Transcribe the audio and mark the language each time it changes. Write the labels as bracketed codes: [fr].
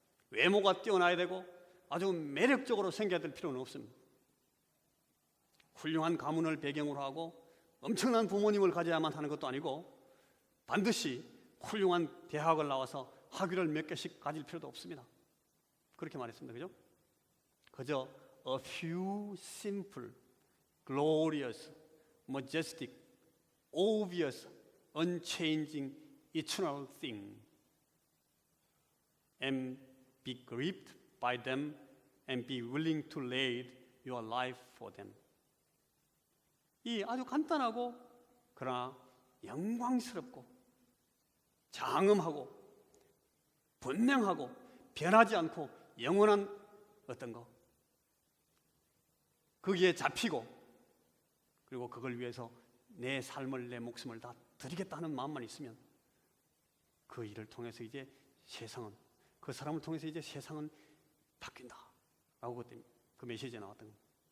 [ko] 외모가 뛰어나야 되고 아주 매력적으로 생겨야 될 필요는 없습니다. 훌륭한 가문을 배경으로 하고 엄청난 부모님을 가져야만 하는 것도 아니고 반드시 훌륭한 대학을 나와서 학위를 몇 개씩 가질 필요도 없습니다. 그렇게 말했습니다. 그죠? 그저 [en] a few simple, glorious, majestic, obvious, unchanging, eternal things and be gripped by them and be willing to lay your life for them. [ko] 이 아주 간단하고 그러나 영광스럽고 장엄하고 분명하고 변하지 않고 영원한 어떤 거, 거기에 잡히고 그리고 그걸 위해서 내 삶을 내 목숨을 다 드리겠다는 마음만 있으면 그 일을 통해서 이제 세상은, 그 사람을 통해서 이제 세상은 바뀐다 라고 그때 그 메시지에 나왔던 겁니다.